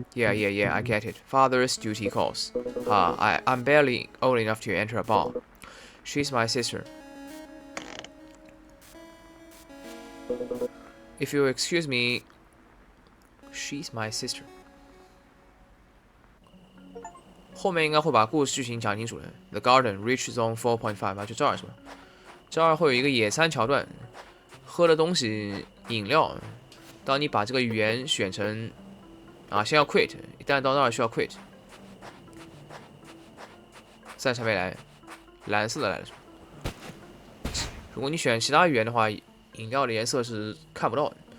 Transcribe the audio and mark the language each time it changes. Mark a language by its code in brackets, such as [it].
[en] Yeah, I get it. Father's duty calls. I'm barely old enough to enter a bar. She's my sister. If you'll excuse me, she's my sister. [zh] 后面应该会把故事剧情讲清楚的。 The Garden Reach Zone 4.5吧，就这儿是吧？这儿会有一个野餐桥段，喝的东西饮料。当你把这个语言选成先要 quit， 一旦到那儿需要 quit。暂时还没来，蓝色的来了。如果你选其他语言的话，饮料的颜色是看不到的。